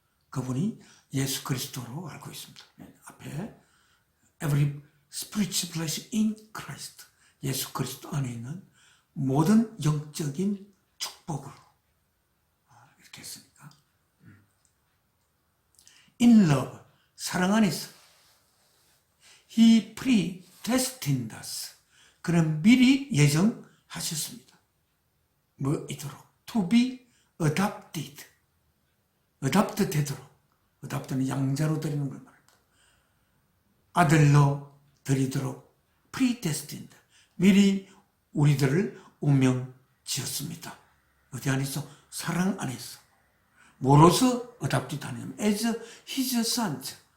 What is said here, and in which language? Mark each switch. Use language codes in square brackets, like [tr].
[ko] 그분이 예수 그리스도로 알고 있습니다. 앞에 [en] every spiritual blessing in Christ [ko] 예수 그리스도 안에 있는 모든 영적인 축복으로 이렇게 했으니까 in love 사랑 안에서. [en] He predestined us. [ko] 그는 미리 예정하셨습니다. 뭐이도록 [en] to be adopted. [ko] adopt 되도록. adopt는 양자로 드리는 걸 말합니다. 아들로 드리도록 [en] predestined. [ko] 미리 우리들을 운명 지었습니다. 어디 안에서? 사랑 안에서. 뭐로서 [en] adopted 하냐면 as his sons.